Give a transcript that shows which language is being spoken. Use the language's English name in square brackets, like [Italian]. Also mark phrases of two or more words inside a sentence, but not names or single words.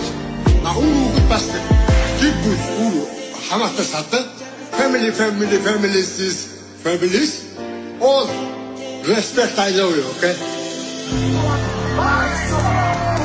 [Mongolian] На өвөө бас гэр бүл өвөө хамаатай садан. [English] Families is families. All respect I know you, okay?